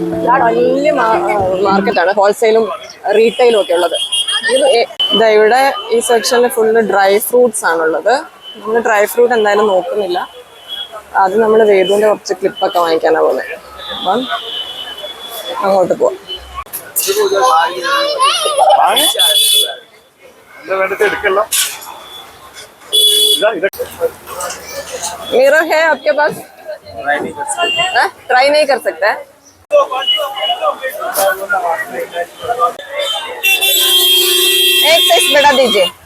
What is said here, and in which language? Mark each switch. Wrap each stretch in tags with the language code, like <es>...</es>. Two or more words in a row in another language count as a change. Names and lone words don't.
<ml>വലിയ മാർക്കറ്റാണ്, ഹോൾസെയിലും റീറ്റെയിലും ഒക്കെ ഉള്ളത്. ഇവിടെ ഈ സെക്ഷനിൽ</ml> <en>full dry fruits</en> <ml>ആണുള്ളത്. നമ്മൾ</ml> <en>dry fruit</en> <ml>എന്തായാലും നോക്കുന്നില്ല. അത് നമ്മൾ വേദുവിൻ്റെ കുറച്ച് ക്ലിപ്പൊക്കെ വാങ്ങിക്കാനാണ് പോകുന്നത്. അപ്പം അങ്ങോട്ട് പോവാം.</ml> <hi>मिरर है आपके पास? ट्राई नहीं कर सकते? एक साइज बड़ा दीजिए.</hi>